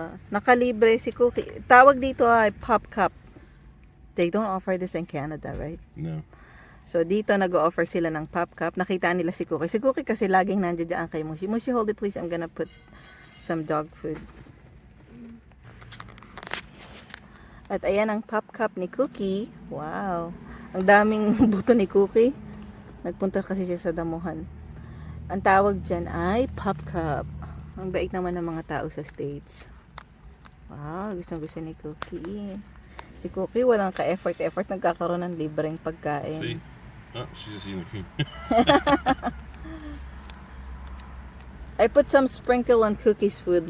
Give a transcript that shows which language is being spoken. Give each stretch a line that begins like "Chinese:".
Filipino: Nakalibre si Cookie. Tawag dito ay Pop Cup.
English: They don't offer this in Canada, right? No.
Filipino: So, dito nag-o-offer sila ng pop cup. Nakita nila si Cookie. Si Cookie kasi laging nandiyan dyan kay Mushi.
English: Mushi, hold it please. I'm gonna put some dog food.
Filipino: At ayan ang pop cup ni Cookie. Wow. Ang daming buto ni Cookie. Nagpunta kasi siya sa damuhan. Ang tawag dyan ay pop cup. Ang bait naman ng mga tao sa States. Wow, gusto ni Cookie. Si Cookie walang ka-effort. Nagkakaroon ng libreng pagkain.
English: See? Oh, she's just eating the cream. I put some sprinkle on Cookie's food.